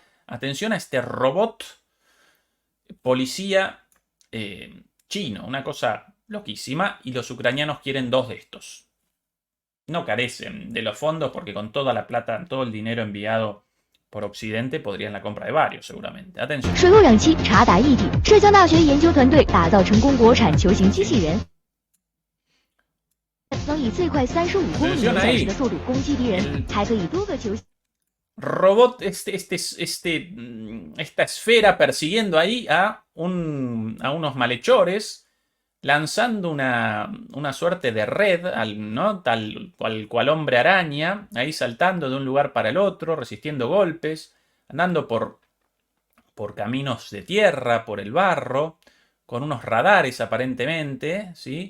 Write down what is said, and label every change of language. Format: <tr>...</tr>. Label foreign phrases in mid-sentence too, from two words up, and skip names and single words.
<es>Atención a este robot policía chino, una cosa loquísima, y los ucranianos quieren 2 de estos. No carecen de los fondos porque con toda la plata, todo el dinero enviado por Occidente podrían la compra de varios seguramente. Atención.</es> <zh>水陆两栖查达异地，浙江大学研究团队打造成功国产球形机器人，能以最快35公里每小时的速度攻击敌人，还可以多个球。</zh> <es>Robot, esta esfera persiguiendo ahí a unos malhechores, lanzando una suerte de red, ¿no? Tal cual hombre araña, ahí saltando de un lugar para el otro, resistiendo golpes, andando por caminos de tierra, por el barro, con unos radares aparentemente, ¿sí?</es>